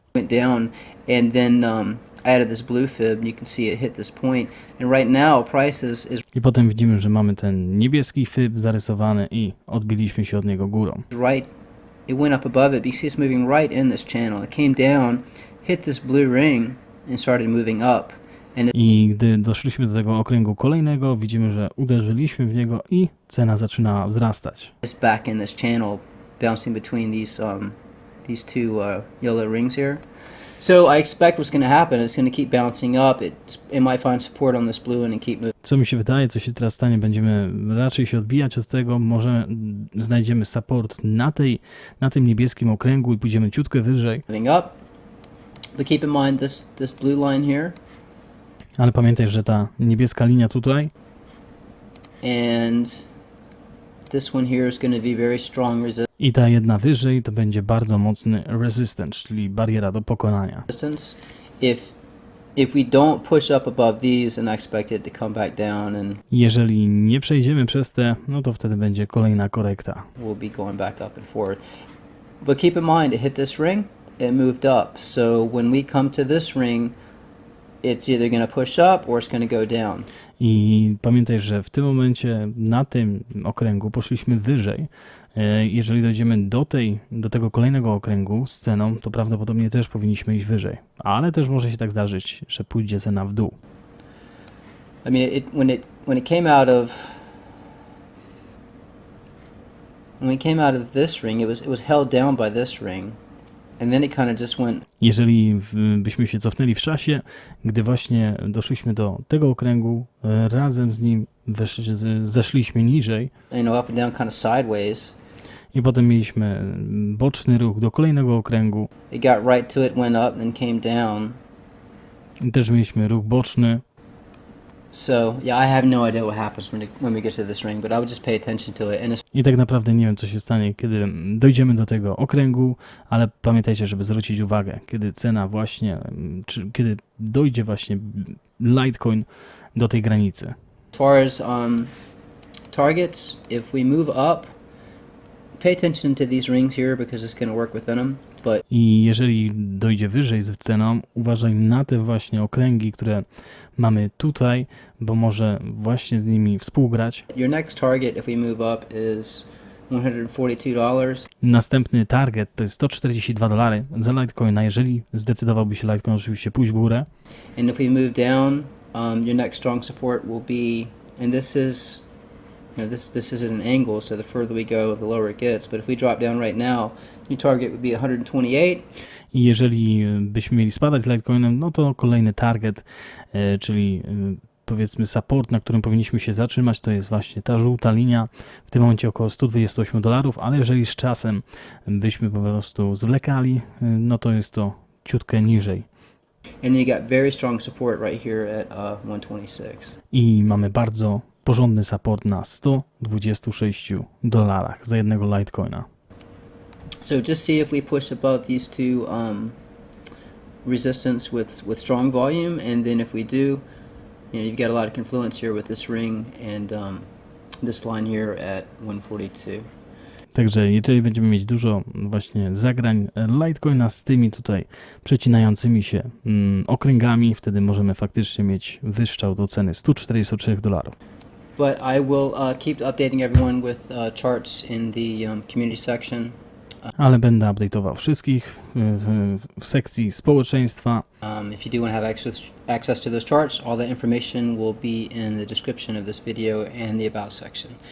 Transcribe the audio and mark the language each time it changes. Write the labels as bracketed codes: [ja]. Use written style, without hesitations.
[en] went down, and then I added this blue fib, and you can see it hit this point. And right now, prices is [pl] I potem widzimy, że mamy ten niebieski fyb zarysowany i odbiliśmy się od niego górą. [en] right. It went up above it, but you see it's moving right in this channel. It came down, hit this blue ring, and started moving up. And [pl] I gdy doszliśmy do tego okręgu kolejnego, widzimy, że uderzyliśmy w niego i cena zaczyna wzrastać. [en] it's back in this channel, bouncing between these two yellow rings here. So I expect what's going to happen. It's going to keep bouncing up. It might find support on this blue one and keep moving [pl] Co mi się wydaje, co się teraz stanie, będziemy raczej się odbijać od tego, może znajdziemy support na tym niebieskim okręgu i pójdziemy ciutkę wyżej. [en] up. But keep in mind this blue line here [pl] Ale pamiętaj, że ta niebieska linia tutaj [en] and this one here is going to be very strong [pl] i ta jedna wyżej to będzie bardzo mocny resistance, czyli bariera do pokonania. [en] resistance. If we don't push up above these, and I expect it to come back down, and [pl] Jeżeli nie przejdziemy przez te, no to wtedy będzie kolejna korekta. [en] we'll be going back up and forth. But keep in mind, it hit this ring, it moved up. So when we come to this ring, it's either going to push up or it's going to go down. [pl] I pamiętaj, że w tym momencie na tym okręgu poszliśmy wyżej. Jeżeli dojdziemy do tego kolejnego okręgu z ceną, to prawdopodobnie też powinniśmy iść wyżej. Ale też może się tak zdarzyć, że pójdzie cena w dół. [en] I mean, when it came out of this ring, it was held down by this ring. And then it kind of just went. [pl] Jeżeli byśmy się cofnęli w czasie, gdy właśnie doszliśmy do tego okręgu, razem z nim zeszliśmy niżej. [en] You know, up and down kind of sideways. [pl] I potem mieliśmy boczny ruch do kolejnego okręgu. [en] It got right to it, went up, and came down. [pl] I też mieliśmy ruch boczny. [en] So, yeah, I have no idea what happens when we get to this ring, but I would just pay attention to it. [pl] I tak naprawdę nie wiem, co się stanie, kiedy dojdziemy do tego okręgu, ale pamiętajcie, żeby zwrócić uwagę, kiedy cena właśnie, czy kiedy dojdzie właśnie Litecoin do tej granicy. [en] As far as targets, if we move up, pay attention to these rings here because it's going to work within them. [pl] I jeżeli dojdzie wyżej z ceną, uważaj na te właśnie okręgi, które mamy tutaj, bo może właśnie z nimi współgrać. [en] Your next target, if we move up, is $142. [pl] Następny target to jest $142 za Litecoina, jeżeli zdecydowałby się Litecoin oczywiście pójść w górę. [en] And if we move down, your next strong support will be, and this is, you know, this is at an angle, so the further we go, the lower it gets. But if we drop down right now, your target would be 128. [pl] I jeżeli byśmy mieli spadać z Litecoinem, no to kolejny target, czyli powiedzmy support, na którym powinniśmy się zatrzymać, to jest właśnie ta żółta linia, w tym momencie około $128, ale jeżeli z czasem byśmy po prostu zwlekali, no to jest to ciutkę niżej. [en] And you got very strong support right here at 126. [pl] I mamy bardzo porządny support na $126 za jednego Litecoina. [en] So just see if we push above these two resistance with strong volume, and then if we do, you know, you've got a lot of confluence here with this ring and this line here at 142. [pl] Także jeżeli będziemy mieć dużo właśnie zagrań Litecoina z tymi tutaj przecinającymi się okręgami, wtedy możemy faktycznie mieć wystrzał do ceny $143. [en] But I will keep updating everyone with charts in the community section. [pl] Ale będę update'ował wszystkich w sekcji społeczeństwa. [en] If you do want to have access to those charts, all that information will be in the description of this video and the about section.